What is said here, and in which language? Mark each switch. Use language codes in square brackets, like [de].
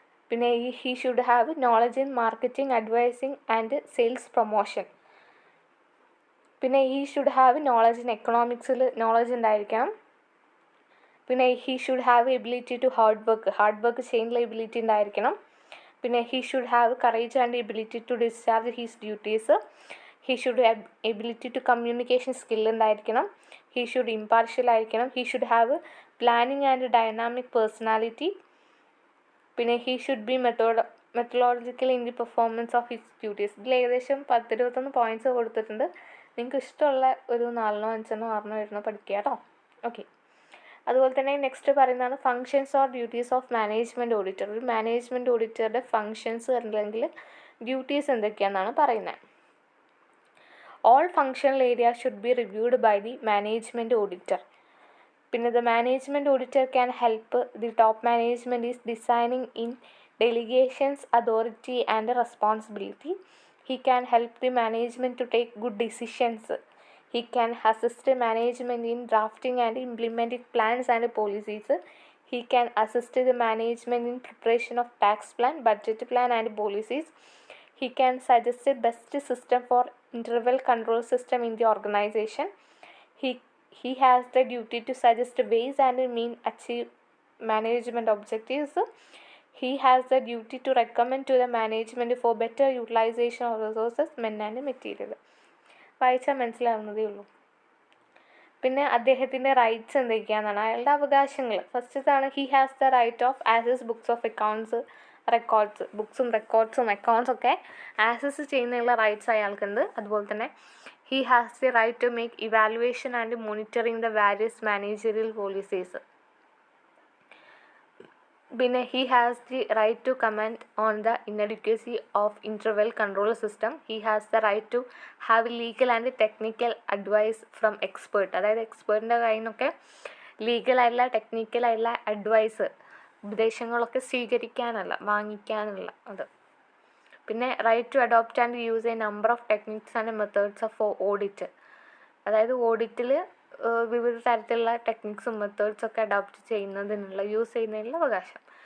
[en] പിന്നെ he should have knowledge in marketing, advising and sales promotion. പിന്നെ he should have knowledge in [ml] എക്കണോമിക്സിൽ knowledge ഉണ്ടായിരിക്കണം. [en] പിന്നെ he should have ability to hard work [ml] ചെയ്യാനുള്ള ability ഉണ്ടായിരിക്കണം. [en] പിന്നെ he should have courage and ability to discharge his duties. he should have ability to communication skill [ml] ഉണ്ടായിരിക്കണം. [en] he should impartial [ml] ആയിരിക്കണം. [en] he should have planning and dynamic personality. പിന്നെ he should be methodological in the performance of his duties. [ml] ഇതിൽ ഏകദേശം 10-21 points കൊടുത്തിട്ടുണ്ട്. നിങ്ങൾക്ക് ഇഷ്ടമുള്ള ഒരു 4 5 6 വരുന്ന പഠിക്കുക കേട്ടോ. [en] okay, [ml] അതുപോലെ തന്നെ നെക്സ്റ്റ് പറയുന്നതാണ് [en] Functions or duties of management auditor. [ml] ഒരു മാനേജ്മെൻറ്റ് ഓഡിറ്ററുടെ ഫങ്ഷൻസ് അല്ലെങ്കിൽ ഡ്യൂട്ടീസ് എന്തൊക്കെയാണെന്നാണ് പറയുന്നത്. [en] All functional area should be reviewed by the management auditor. പിന്നെ the management auditor can help the top management is designing in delegations, authority and responsibility. He can help the management to take good decisions. He can assist the management in drafting and implementing plans and policies. He can assist the management in preparation of tax plan, budget plan and policies. He can suggest the best system for interval control system in the organization. He has the duty to suggest ways and means achieve management objectives. He has the duty to recommend to the management for better utilization of resources, men and material. [ml] വായിച്ചാൽ മനസ്സിലാവുന്നതേ ഉള്ളൂ. പിന്നെ അദ്ദേഹത്തിൻ്റെ rights എന്തൊക്കെയാണെന്നാണ്, അയാളുടെ അവകാശങ്ങൾ. ഫസ്റ്റത്താണ് [en] He has the right of access books of accounts records. [ml] ബുക്സും റെക്കോർഡ്സും അക്കൗണ്ട്സൊക്കെ access ചെയ്യുന്നതിനുള്ള rights അയാൾക്കുണ്ട്. [en] അതുപോലെ തന്നെ he has the right to make evaluation and monitoring the various managerial policies. പിന്നെ he has the right to comment on the inadequacy of interval control system. He has the right to have legal and technical advice from expert. [ml] അതായത് എക്സ്പേർട്ടിൻ്റെ കയ്യിൽ നിന്നൊക്കെ ലീഗലായിട്ടുള്ള ടെക്നിക്കലായിട്ടുള്ള advice ഉപദേശങ്ങളൊക്കെ സ്വീകരിക്കാനല്ല, വാങ്ങിക്കാനുള്ള അത്. [en] പിന്നെ right to adopt and use a number of techniques and methods of audit. [ml] അതായത് ഓഡിറ്റിൽ വിവിധ തരത്തിലുള്ള ടെക്നിക്സും മെത്തേഡ്സൊക്കെ adopt ചെയ്യുന്നതിനുള്ള use ചെയ്യുന്നതിനുള്ള അവകാശം.